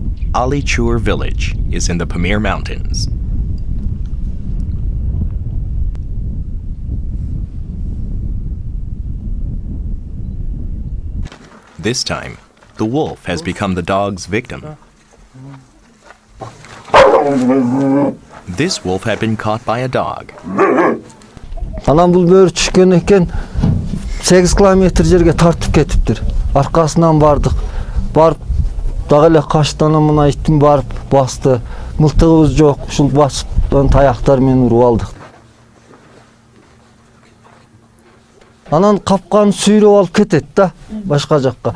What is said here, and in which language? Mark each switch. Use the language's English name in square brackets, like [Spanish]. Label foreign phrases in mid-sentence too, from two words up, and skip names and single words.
[English] Alichur village is in the Pamir Mountains. This time, the wolf has become the dog's victim. This wolf had been caught by a dog. [Kyrgyz] Анан бул бөрү түшкөн экен 8 километр жерге тартып кетиптир. Аркасынан бардык. Барып дагы эле качты, анан мына иттин барып басты. Мылтыгыбыз жок, ушул басып таяктар менен уруп алдык. Анан капканы сүйрөп алып кетет да башка жакка.